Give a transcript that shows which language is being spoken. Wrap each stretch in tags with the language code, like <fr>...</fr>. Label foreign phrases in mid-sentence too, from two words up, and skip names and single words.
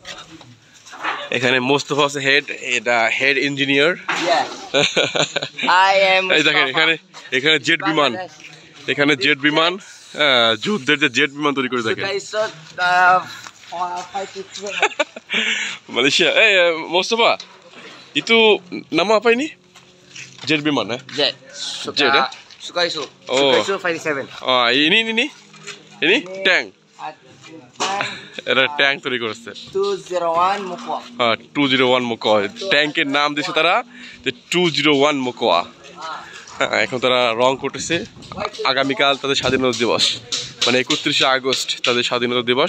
<bn>এখানে মোস্তফা আছে হেড ইঞ্জিনিয়ার। এই দেখেন, এখানে জেট বিমান, যুদ্ধের যে জেট বিমান তৈরি করে দেখেন মালয়েশিয়া। এই মোস্তফা,</bn> <ms>itu nama apa ini? Jet biman ya? Jet. Sukaisu. Oh. Sukaisu 57. Oh, ini tank.</ms> <bn>এটা ট্যাঙ্ক তৈরি করেছে 201 Mokoa। 201 Mokoa। ট্যাঙ্কের নাম দিয়েছে তারা যে 201 Mokoa। এখন তারা রং করতেছে। আগামীকাল তাদের স্বাধীনতা দিবস, মানে 31শে আগস্ট তাদের স্বাধীনতা দিবস।</bn>